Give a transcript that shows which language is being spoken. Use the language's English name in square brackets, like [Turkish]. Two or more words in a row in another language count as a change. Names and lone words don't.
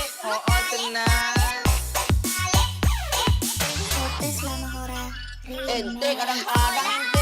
[Indonesian] Oo, tenang. [Spanish] es la mejor [Indonesian] Ente kadang-kadang ente.